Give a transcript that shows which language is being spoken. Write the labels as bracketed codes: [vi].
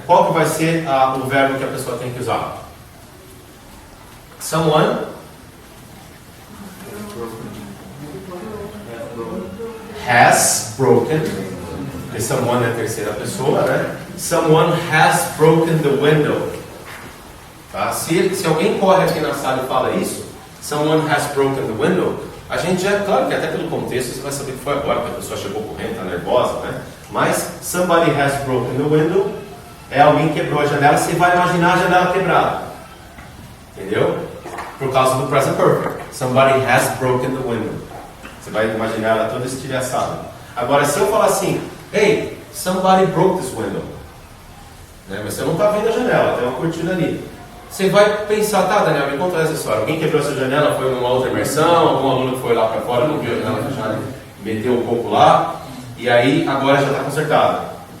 [pt] Qual que vai ser o verbo que a pessoa tem que usar? [en] Someone has broken. [pt] E someone é a terceira pessoa, né? [en] Someone has broken the window. [pt] Tá? Se alguém corre aqui na sala e fala isso, [en] someone has broken the window, [pt] a gente já, claro que até pelo contexto você vai saber que foi agora que a pessoa chegou correndo, está nervosa, né? Mas [en] somebody has broken the window [pt] é alguém que quebrou a janela, você vai imaginar a janela quebrada. Entendeu? Por causa do present perfect. [en] Somebody has broken the window. [pt] Você vai imaginar ela toda estilhaçada. Agora, se eu falar assim: [en] hey, somebody broke this window. [pt] Né? Mas você não está vendo a janela, tem uma cortina ali. você vai pensar, tá, Daniel, me conta essa história. Alguém quebrou essa janela, foi numa outra imersão, algum aluno que foi lá para fora, não viu a janela fechada, meteu um pouco lá, e aí agora já está consertada.